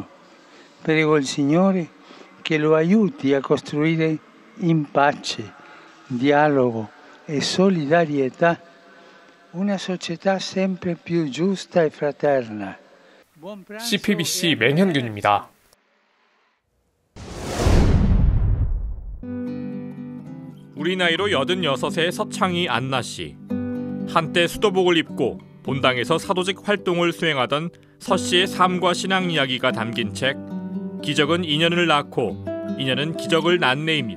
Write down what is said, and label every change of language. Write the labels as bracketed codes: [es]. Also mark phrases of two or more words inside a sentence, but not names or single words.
[it] Prego il Signore che lo aiuti a costruire in pace, dialogo e solidarietà una società sempre più giusta e fraterna. [ko] CPBC 맹현균입니다. 우리 나이로 86의 서창희 안나 씨. 한때 수도복을 입고 본당에서 사도직 활동을 수행하던 서 씨의 삶과 신앙 이야기가 담긴 책 기적은 인연을 낳고 인연은 기적을 낳네입니다.